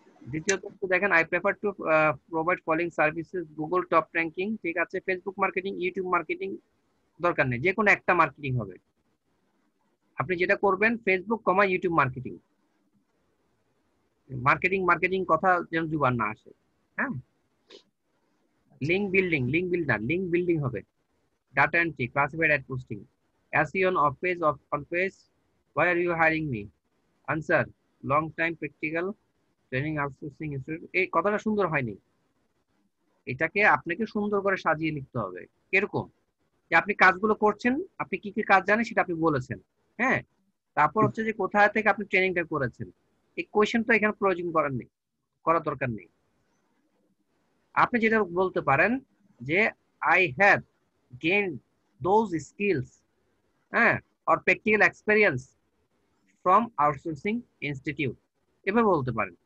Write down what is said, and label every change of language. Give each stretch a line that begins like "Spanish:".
Bangla: দ্বিতীয়ত একটু দেখেন,
English: I prefer to provide following services,
Bangla: Google top ranking, ঠিক আছে, ফেসবুক মার্কেটিং, ইউটিউব মার্কেটিং দরকার নেই, যে কোনো একটা মার্কেটিং হবে। আপনি যেটা করবেন ফেসবুক কমা ইউটিউব মার্কেটিং, মার্কেটিং মার্কেটিং কথা যেন জুবান না আসে। হ্যাঁ, আচ্ছা। Link building, link builder, link building হবে।
English: Data entry, classified ad posting, SEO on off page, of on page. Why are you hiring me? Answer: long time practical training outsourcing institute.
Bangla: এই কথাটা সুন্দর হয়নি, এটাকে আপনাকে সুন্দর করে সাজিয়ে লিখতে হবে। কিরকম? যে আপনি কাজগুলো করছেন, আপনি কি কি কাজ জানেন সেটা আপনি বলেছেন। হ্যাঁ, তারপর হচ্ছে যে কোথায় থেকে আপনি ট্রেনিংটা করেছেন। এই কোয়েশ্চেনটা এখানে প্রয়োজন করার নেই, করার দরকার নেই। আপনি যেটা বলতে পারেন যে
English: I have gain those skills, হ্যাঁ, or practical experience from outsourcing institute,
Bangla: এভাবে বলতে পারেন।